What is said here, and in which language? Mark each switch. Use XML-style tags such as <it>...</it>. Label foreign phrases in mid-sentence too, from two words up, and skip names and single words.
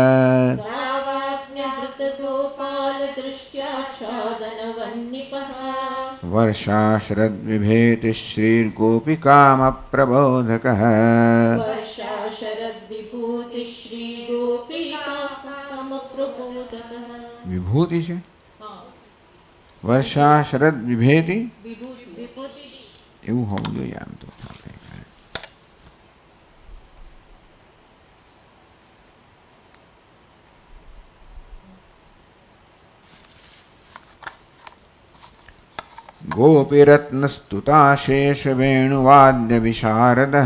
<sa>दावाज्ञहृतगोपालदृष्ट्याच्छादनवन्निपः वर्षाशरद्विभेतिः श्रीर्गोपिकामप्रबोधकः वर्षा शरद्विभूतिः श्रीगोपिकामप्रबोधकः</sa> <hi>विभूति से हाँ।</hi> <sa>वर्षा शरद विभेति</sa> <gu>વિભૂતિ એવું હોવું જોઈએ આમ તો.</gu> <sa>गोपीरत्नस्तुताशेष वेणुवाद्य विशारदः</sa>